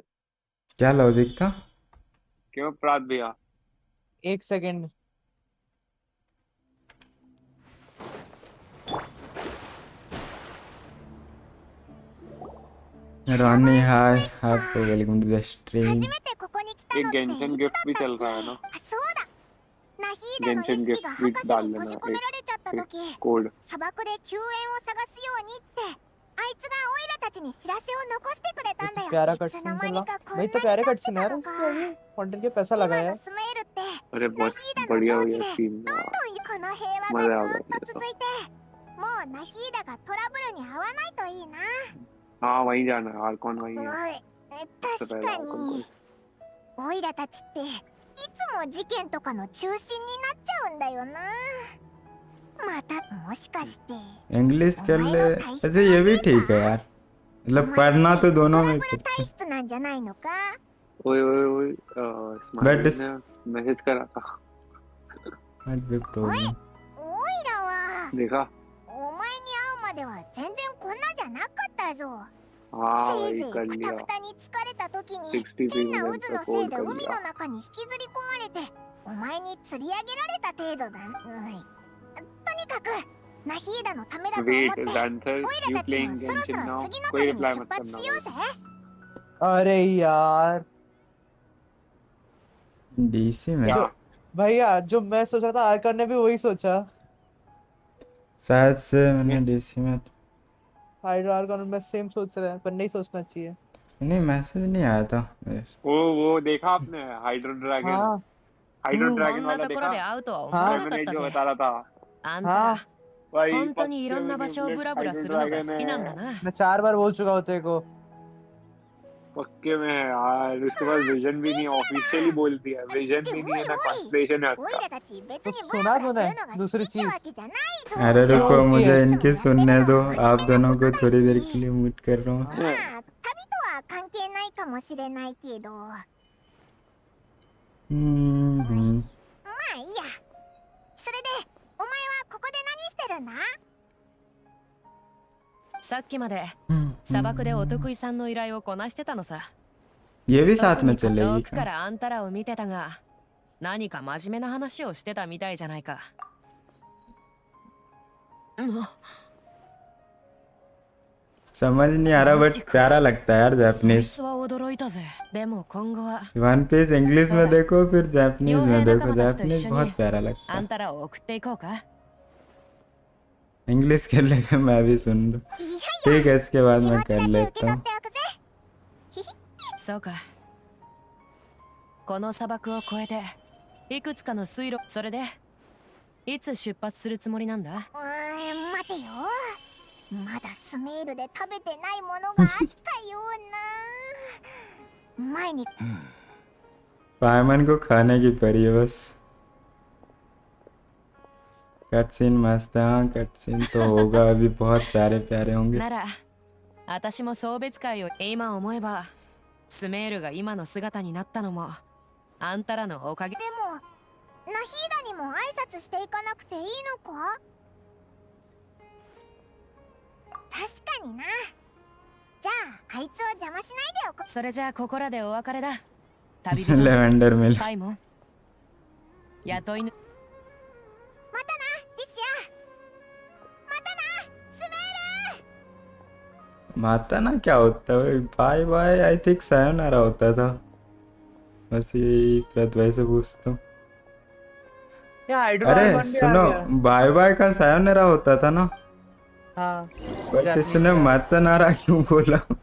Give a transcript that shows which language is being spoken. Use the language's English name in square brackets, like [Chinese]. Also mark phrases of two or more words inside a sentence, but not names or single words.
[Hindi] क्या लॉजिक था? क्यों प्रात भैया? एक सेकंड। रानी हाय, आपको [English] welcome to the stream. [Japanese] 初めてここに来た [Hindi] एक [Japanese] のって [Hindi] गेंशन [Japanese] いつ [Hindi] गिफ्ट [Japanese] だ [Hindi] भी [Japanese] った [Hindi] चल [Japanese] っけ？ [Hindi] रहा है ना। [Japanese] あ、そうだ。ナヒーダの意 [Hindi] गेंशन [Japanese] 識が [Hindi] गिफ्ट भी [Japanese] 博士 [Hindi] डाल [Japanese] に閉 [Hindi] लेना [Japanese] じ込められちゃった時、 [Hindi] कोड। [Japanese] 砂漠で救援を探すようにってあいつがオイラたちに知らせを残してくれたんだよ。 [Hindi] प्यारा [Japanese] いつ [Hindi] कटसीन [Japanese] の間 [Hindi] चला [Japanese] にかこんな [Hindi] भाई। [Japanese] に [Hindi] तो प्यारे [Japanese] 経って [Hindi] कटसीन [Japanese] た [Hindi] यार [Japanese] の [Hindi] उसके [Japanese] か。 [Hindi] अभी कंटेंट के पैसा [Japanese] 今 [Hindi] लगाया [Japanese] の [Hindi] है। [Japanese] スメールって [Hindi] अरे [Japanese] ナ [Hindi] बहुत [Japanese] ヒーダの [Hindi] बढ़िया [Japanese] 統 [Hindi] हुई [Japanese] 治 [Hindi] है [Japanese] で [Hindi] सीन [Japanese] どんどんこの平和 [Hindi] मजा [Japanese] が [Hindi] आ [Japanese] ず [Hindi] गया [Japanese] っと [Hindi] मुझे [Japanese] 続 [Hindi] तो। [Japanese] いて、もうナヒーダがトラブルに遭わないといいな。 [Hindi] हाँ वहीं जाना है, आर्कॉन वहीं है। [Japanese] おい、 [Hindi] सबसे [Japanese] 確 [Hindi] पहले [Japanese] か [Hindi] आर्कॉन को। [Japanese] にオイラたちっていつも事件とかの中心になっちゃうんだよな。またもしかして [Hindi] इंग्लिश कर ले, ऐसे ये भी ठीक है यार। मतलब पढ़ना तो [Japanese] ト [Hindi] दोनों [Japanese] ラ [Hindi] में [Japanese] ブル [Hindi] करते [Japanese] 体質なんじゃないのか。 [Hindi] ओए ओए ओए But स्माइली ने मैसेज करा था, [English] might be problem। [Japanese] オイラは [Hindi] देखा? [Japanese] お前に会うまでは全然こんなじゃなかったぞ。 [Hindi] हाँ [Japanese] せい [Hindi] वही [Japanese] ぜい [Hindi] कर [Japanese] クタ [Hindi] लिया। [Japanese] クタに疲れた時に [Hindi] 63 [Japanese] 変な渦 [Hindi] मिनट [Japanese] の [Hindi] का [Japanese] せい [Hindi] कोड [Japanese] で [Hindi] कर [Japanese] 海の [Hindi] लिया। [Japanese] 中に引きずり込まれてお前に釣り上げられた程度だ。とにかくナヒーダのためだと思っ [English] Wait, [Japanese] て [English] Xanthar, [Japanese] オイ [English] you [Japanese] ラたち [English] playing [Japanese] もそろそ [English] Genshin [Japanese] ろ [English] now? [Japanese] 次の [Hindi] कोई [Japanese] 旅に [Hindi] रिप्लाई [Japanese] 出 [Hindi] मत [Japanese] 発 [Hindi] करना [Japanese] しよう [Hindi] भाई। [Japanese] ぜ。 [Hindi] अरे यार डीसी में क्या? भैया, जो मैं सोच रहा था आर्कन ने भी वही सोचा। शायद से मैंने डीसी में हाइड्रो आर्कन में सेम सोच रहे हैं, पर नहीं सोचना चाहिए। नहीं, मैसेज नहीं आया था। वो देखा आपने हाइड्रो ड्रैगन? हाँ हाइड्रो [Japanese] こ [Hindi] ड्रैगन [Japanese] んな [Hindi] वाला [Japanese] ところで [Hindi] देखा? [Japanese] 会うとは思わなかっ [Hindi] लेमनेड [Japanese] た [Hindi] जो [Japanese] ぜ。 [Hindi] बता रहा था। [Japanese] あんた [Hindi] हाँ [Japanese] ら [Hindi] भाई [Japanese] 本当にい [Hindi] पक्के [Japanese] ろんな [Hindi] में [Japanese] 場所をブラブラす [Hindi] हाइड्रो [Japanese] るのが [Hindi] ड्रैगन [Japanese] 好きなんだ [Hindi] है। [Japanese] な。 [Hindi] मैं 4 बार बोल चुका हूँ तेरे को। पक्के में है यार, उसके पास विजन भी नहीं है, ऑफिशियली बोल दिया विजन भी नहीं है ना कॉन्स्टलेशन है [Japanese] オイ [Hindi] उसका। [Japanese] ラたち別 [Hindi] तो [Japanese] にブラ [Hindi] सुना [Japanese] ブラ [Hindi] तूने [Japanese] するのが好 [Hindi] दूसरी [Japanese] きって [Hindi] चीज? [Japanese] わけじゃないぞ。 [Hindi] अरे क्यों रुको, होती मुझे है? इनकी सुनने दो, आप दोनों को थोड़ी देर के लिए म्यूट कर रहा हूँ। [Japanese] まあ旅とは関係ないかもしれないけど、まあいいや。それでお前はここで何してるんだ？さっきまで砂漠でお得意さんの依頼をこなしてたのさ。 [Hindi] ये भी साथ [Japanese] 特 [Hindi] में [Japanese] に遠 [Hindi] चलेगी [Japanese] くか [Hindi] क्या? [Japanese] らあんたらを見てたが、何か真面目な話をしてたみたいじゃないか。 [Hindi] समझ नहीं आ रहा, बट प्यारा लगता है यार [Japanese] そい [Hindi] जापानीज। [Japanese] つは驚いたぜ。でも今後は [Hindi] वन पीस इंग्लिश में देखो फिर जापानीज [Japanese] 傭 [Hindi] में [Japanese] 兵仲 [Hindi] देखो, [Japanese] 間たちと一 [Hindi] जापानीज [Japanese] 緒 [Hindi] बहुत [Japanese] に [Hindi] प्यारा लगता [Japanese] あ [Hindi] है। [Japanese] んたらを送っていこうか。 [Hindi] इंग्लिश कर लेगा, मैं भी सुन लूँ। [Japanese] いやい [Hindi] ठीक है, इसके बाद [Japanese] や気 [Hindi] मैं [Japanese] 持ち [Hindi] कर [Japanese] だけ受け [Hindi] लेता [Japanese] 取っ [Hindi] हूँ। [Japanese] ておくぜ。ひひ。そうか。この砂漠を越えていくつかの水路、それでいつ出発するつもりなんだ？待てよ。まだスメールで食べてないものがあったような。前に [Hindi] पायमन को खाने की पड़ी है बस। कट सीन मस्त है, हाँ कट सीन तो होगा, अभी बहुत प्यारे प्यारे होंगे। [Japanese] なら私も送別会を今思えば、スメールが今の姿になったのもあんたらのおかげ。でもナヒーダにも挨拶していかなくていいのか？確かにな。じゃああいつを邪魔しないでおこう。それじゃあここらでお別れだ。旅人 [Hindi] लेवेंडर मिल [Japanese] パイモン、雇いぬ。またなリシア。またなスメール。 [Hindi] माता ना क्या होता है? [English] bye bye I think [Hindi] सायोनारा होता था। बस यही प्रतिभा से पूछता हूँ। यहाँ हाइड्रो अरे आर्गन भी आ सुनो, गया। [English] bye bye [Hindi] का सायोनारा होता था ना, हाँ बट जापानीज इसने में। माता नारा क्यों बोला?